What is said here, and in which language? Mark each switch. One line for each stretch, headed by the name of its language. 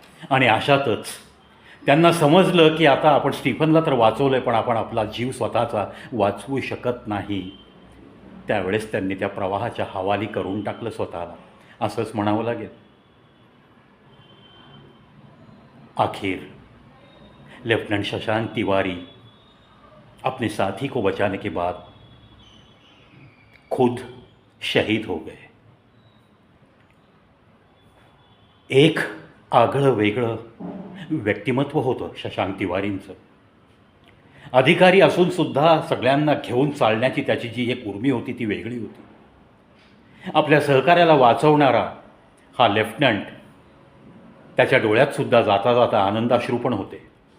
Marathi: आणि अशातच त्यांना समजलं की आता आपण स्टीफनला तर वाचवलं आहे, पण आपण आपला जीव स्वतःचा वाचवू शकत नाही. त्यावेळेस त्यांनी त्या प्रवाहाच्या हवाली करून टाकलं स्वतःला, असंच म्हणावं लागेल.
Hindi: आखिर लेफ्टिनेंट शशांक तिवारी अपने साथी को बचाने के बाद खुद शहीद हो गए.
Marathi: एक आगळं वेगळं व्यक्तिमत्व होतं शशांक तिवारींचं. अधिकारी असूनसुद्धा सगळ्यांना घेऊन चालण्याची त्याची जी एक उर्मी होती ती वेगळी होती. आपल्या सहकार्याला वाचवणारा हा लेफ्टनंट, त्याच्या डोळ्यातसुद्धा जाता जाता आनंदाश्रू पण होते.